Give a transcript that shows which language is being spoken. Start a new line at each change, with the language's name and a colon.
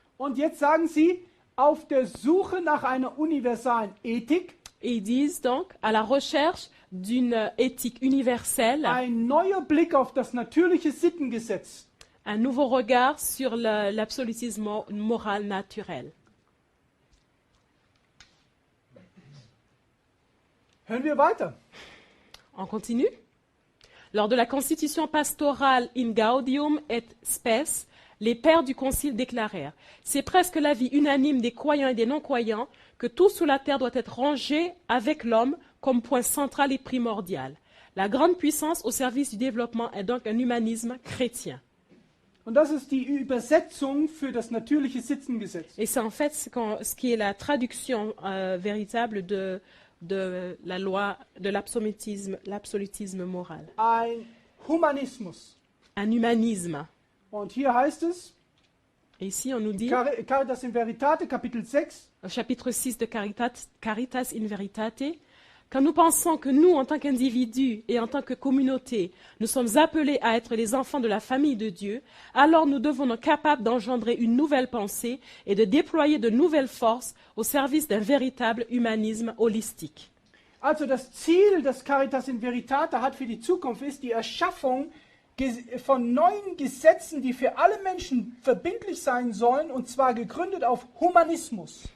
German: Und jetzt sagen sie, auf der Suche nach einer universalen Ethik,
French: Et ils disent donc, à la recherche d'une éthique universelle,
German: ein neuer Blick auf das natürliche Sittengesetz.
French: un nouveau regard sur l'absolutisme moral naturel.
German: Hören wir weiter.
French: On continue. Lors de la constitution pastorale In Gaudium et Spes, les pères du concile déclarèrent « C'est presque l'avis unanime des croyants et des non-croyants que tout sous la terre doit être rangé avec l'homme comme point central et primordial. La grande puissance au service du développement est donc un humanisme chrétien. »
German: Und das ist die Übersetzung für das natürliche Sittengesetz.
French: Et c'est en fait ce qui est la traduction véritable de la loi de l'absolutisme moral.
German: Ein Humanismus.
French: Un humanisme.
German: Und hier heißt es,
French: Et ici, on nous dit,
German: Caritas in Veritate, Kapitel 6,
French: au chapitre 6 de Caritas in Veritate, quand nous pensons que nous, en tant qu'individus et en tant que communauté, nous sommes appelés à être les enfants de la famille de Dieu, alors nous devenons capables d'engendrer une nouvelle pensée et de déployer de nouvelles forces au service d'un véritable humanisme holistique.
German: Also das Ziel des Caritas in Veritate hat für die Zukunft ist die Erschaffung von neuen Gesetzen, die für alle Menschen verbindlich sein sollen, und zwar gegründet auf Humanismus.